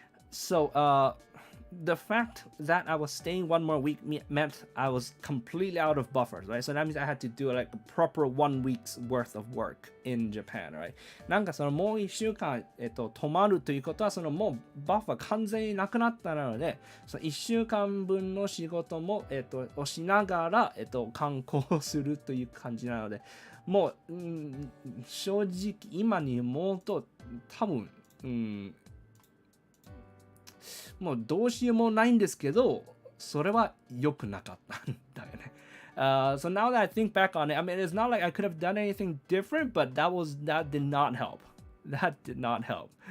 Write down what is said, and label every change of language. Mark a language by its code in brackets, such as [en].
[en] So, the fact that I was staying one more week meant I was completely out of buffers, right? So that means I had to do like a proper 1 week's worth of work in Japan, right? [ja] なんかもう1週間、泊まるということはもうバッファー完全になくなったので、1週間分の仕事も、をしながら、観光するという感じなので、もう、正直今に思うと多分、もうどうしようもないんですけど、それは良くなかったんだよね。 [en] So now that I think back on it, I mean, it's not like I could have done anything different, but that did not help. That did not help.